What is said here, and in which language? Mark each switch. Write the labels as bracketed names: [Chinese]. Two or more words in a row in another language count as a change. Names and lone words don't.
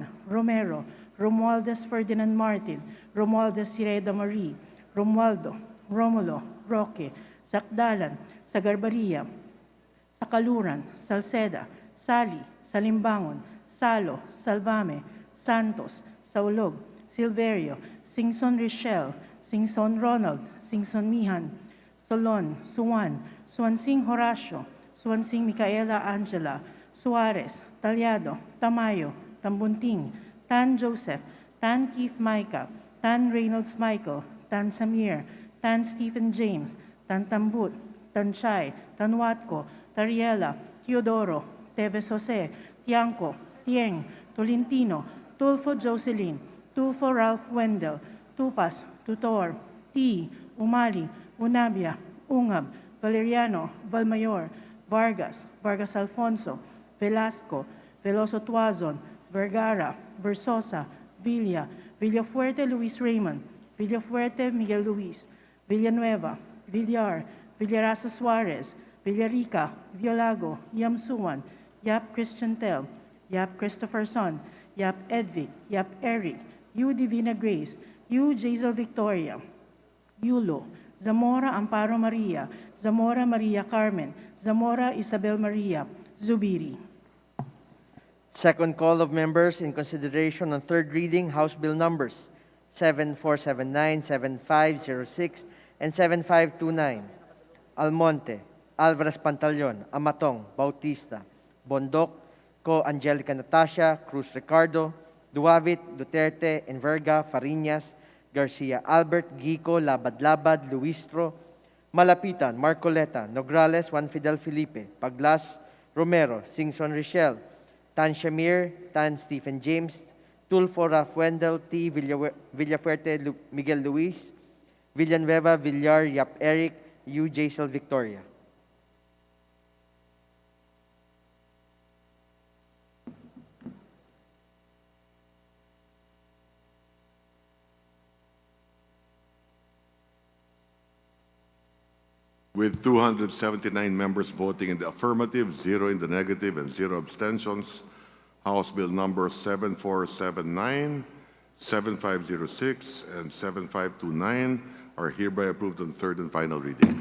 [English] Romero, Romualdez Ferdinand Martin, Romualdez Sireda Marie, Romualdo, Romulo, Roque, Sakdalan, Sagarbaria, Sakaluran, Salceda, Sali, Salimbangon, Salo, Salvame, Santos, Saulog, Silverio, Singson Richelle, Singson Ronald, Singson Mihan, Solon, Suwan, Suansing Horacio, Suansing Micaela Angela, Suarez, Talyado, Tamayo, Tambunting, Tan Joseph, Tan Keith Micah, Tan Reynolds Michael, Tan Samir, Tan Stephen James, Tan Tambut, Tan Chay, Tan Watco, Tariela, Teodoro, Teves Jose, Tiangco, Tieng, Tolentino, Tulfo Jocelyn, Tulfo Ralph Wendell, Tupas, Tutor, T, Umali, Unabia, Ungab, Valeriano, Valmayor, Vargas, Vargas Alfonso, Velasco, Veloso Tuazon, Vergara, Versosa, Villa, Villafuerte Luis Raymond, Villafuerte Miguel Luis, Villanueva, Villar, Villaraza Suarez, Villarica, Violago, Yamsuan, Yap Christian Tel, Yap Christopher Son, Yap Edvic, Yap Eric, U Divina Grace, U Jazel Victoria, Yulo, Zamora Amparo Maria, Zamora Maria Carmen, Zamora Isabel Maria, Zubiri. Second call of members in consideration on third reading, House Bill numbers 7479, 7506, and 7529. Almonte, Alvarez Pantaleon, Amatong, Bautista, Bondok, Co Angelica Natasha, Cruz Ricardo, Duavit, Duterte, Enverga, Fariñas, Garcia Albert, Gico, Labad-Labad, Luistro, Malapitan, Marcoleta, Nograles, Juan Fidel Felipe, Paglas, Romero, Singson Richelle, Tan Shamir, Tan Stephen James, Tulfo Ralph Wendell, T. Villafuerte Miguel Luis, Villanueva, Villar, Yap Eric, Yu Jaisel Victoria. With 279 members voting in the affirmative, 0 in the negative, and 0 abstentions, House Bill numbers 7479, 7506, and 7529 are hereby approved on third and final reading.